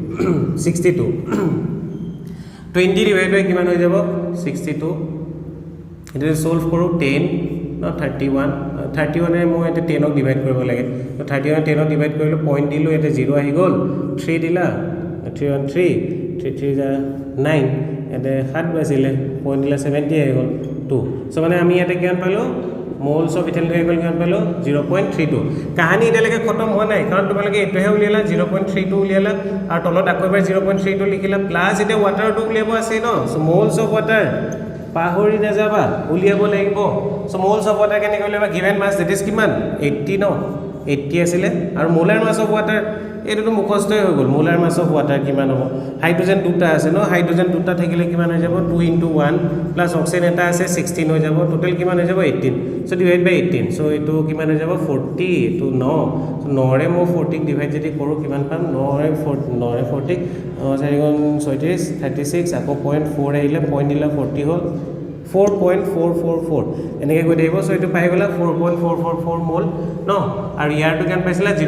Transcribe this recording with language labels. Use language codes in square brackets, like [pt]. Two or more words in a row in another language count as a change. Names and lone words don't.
[as] 20 [en] divided by [as] কিমান হৈ যাব 62 এটা সলভ কৰো 10 no 31 এ মই এটা 10 ক ডিভাইড কৰিব লাগে তো 31 10 ক ডিভাইড কৰিলো পইণ্ট দিলো এটা 0 আহি গল 3 দিলা 3 9 এটা 7 বাজিলে পইণ্ট দিলা 70 আহি গল 2 সো মানে আমি এটা কিমান পালো [en] moles of ethylene glycol [as] কিমান পালো 0.32 কাহিনী এটালৈকে খতম হোৱা নাই কাৰণ তোমালোকে এটোহে উলিয়ালা 0.32 উলিয়ালা আৰু তলত আকৌ এবাৰ 0.32 লিখিলা প্লাস এটা ওয়াটাৰ টু উলিয়াব আছে ন [en] so moles of water [as] পাহৰি নাযাবা উলিয়াব লাগিব [en] so moles of water [as] কেনেকৈ উলিয়াবা [en] given mass that is [as] কিমান 80 ন 80 আছিল আৰু [en] molar mass of water [as] এটো মুখস্থই হৈ গল [en] molar mass of water [as] কিমান হ'ব হাইড্ৰোজেন দুটা আছে ন হাইড্ৰোজেন দুটা থাকিলে কিমান হৈ যাব 2 into 1 প্লাস অক্সিজেন এটা আছে 16 হৈ যাব টোটাল কিমান হৈ যাব 18 সো [en] divide by 18 [as] সো এটো কিমান হৈ যাব 40 to 9 সো 9 ৰে মই 40 ডিভাইড যদি কৰো কিমান পাম 9 ৰে 40 36 36 আকৌ 0.4 আহিলে পইণ্ট দিলা 40 হল 4.444 এনেকৈ গৈ থাকিব সো এটো পাই গলা 4.444 মোল ন আৰু ইয়াৰ টু কেন পাইছিলা